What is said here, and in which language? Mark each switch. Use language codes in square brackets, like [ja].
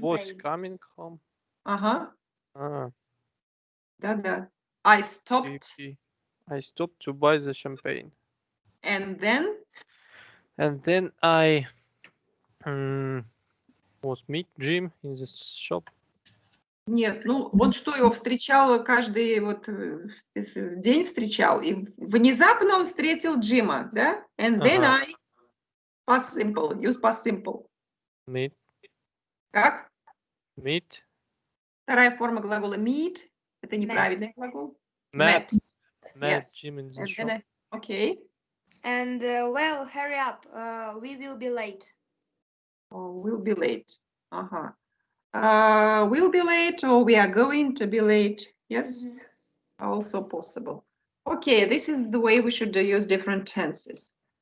[en] When I was coming home. [ru] Да-да. [en] I stopped to buy the champagne. And then? And then I was meet Jim in the shop. [ru] Нет, ну вот что его встречал каждый вот день встречал, и внезапно он встретил Джима, да? [en] And then I past simple, use past simple. Meet. [ru] Как? [en] Meet. [ru] Вторая форма глагола meet, это неправильный глагол. [en] Met. Yes. Jim in the shop. Okay. And well, hurry up, we will be late. Oh, we'll be late. We'll be late or we are going to be late. Yes, also possible. Okay, this is the way we should use different tenses.